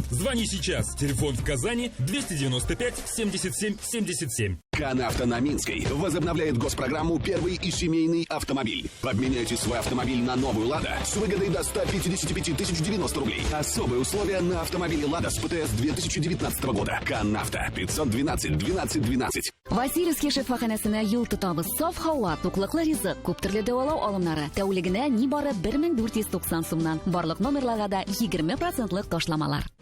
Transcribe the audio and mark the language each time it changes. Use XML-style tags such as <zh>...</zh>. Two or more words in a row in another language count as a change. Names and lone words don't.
<ru>Звони сейчас. Телефон в Казани 295 77 77. Канавто на Минской возобновляет госпрограмму «Первый и семейный автомобиль». Обменяйте свой автомобиль на новую «Лада» с выгодой до 155 тысяч 90 рублей. Особые условия на автомобиле «Лада» с ПТС 2019 года. Канавто 512 12 12.</ru> <tt>Васильевский шифаханасына юл тутабыз. Саф хауа, туклыклы ризык, күп төрле дәвалау алымнары. Тәүлегенә нибары 1490 сумнан. Барлык номерларга да 20% ташламалар.</tt>